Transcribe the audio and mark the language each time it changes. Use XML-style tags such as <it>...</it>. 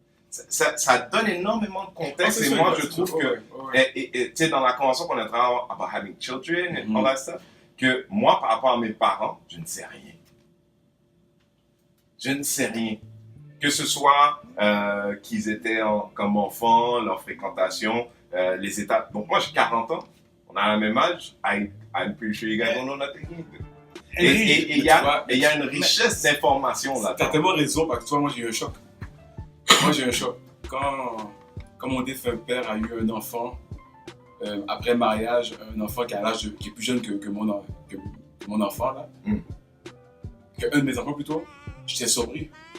<fr>Ça donne énormément de contexte et moi je trouve que tu sais dans la convention qu'on a travaillé</fr> <en>about having children and all that stuff,</en> <fr>que moi par rapport à mes parents je ne sais rien, que ce soit qu'ils étaient comme enfants, leur fréquentation, les étapes. Donc moi j'ai 40 ans, on a le même âge.</fr> <en>I'm pretty sure you guys don't know nothing either.</en> <fr>Et il y a une richesse d'informations là-dedans. T'as tellement raison parce que toi moi j'ai eu un choc. Quand mon défunt père a eu un enfant, après mariage, un enfant qui est plus jeune que mon enfant, là, qu'un de mes enfants plutôt, j'étais surpris.</fr>